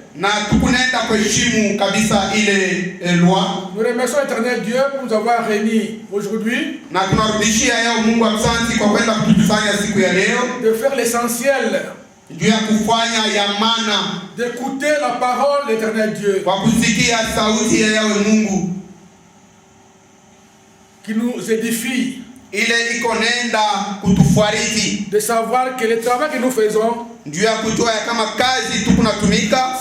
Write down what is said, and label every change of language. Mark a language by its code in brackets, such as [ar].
[sw] na tukunenda kuheshimu kabisa ile loi. [fr] Nous remercions l'Éternel Dieu pour nous avoir réunis aujourd'hui, [sw] Na tunarudishia yao Mungu asante kwa kwenda kutukusanya siku ya leo [fr] de faire l'essentiel, [sw] juu ya kufanya ya maana, [fr] d'écouter la parole de l'Éternel Dieu [sw] kwa kusikia sauti ya yawe Mungu [fr] qui nous édifie, [sw] ile iko nenda kutufariji, [fr] de savoir que le travail que nous faisons, [sw] juu ya kujua ya kama kazi tukunatumika